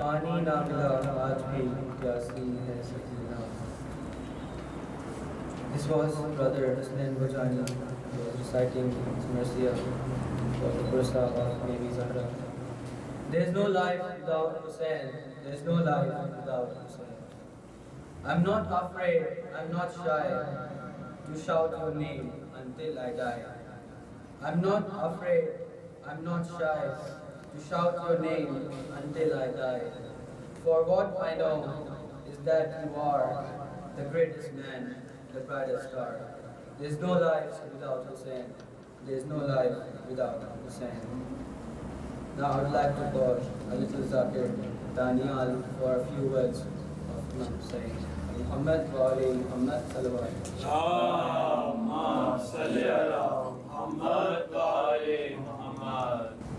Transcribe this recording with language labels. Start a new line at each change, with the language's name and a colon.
Urdu: پانی نہ ملا آج بھی پیاسی ہے Sakina.
English: This was Brother Husnain Bhojani who was reciting his Marsiya for the birthday of Baby Zahra. There is no life without Hussein. There is no life without Hussein. I'm not afraid, I'm not shy to shout your name until I die. I'm not afraid, I'm not shy to shout your name until I die. For what I know is that you are the greatest man, the brightest star. There's no life without Hussein. There's no life without Hussein. Now I would like to call a little Zakir Daniel for a few words of Imam Hussein.
Arabic: Muhammad wa Ali Muhammad salawat. اللهم صل على محمد وآل محمد.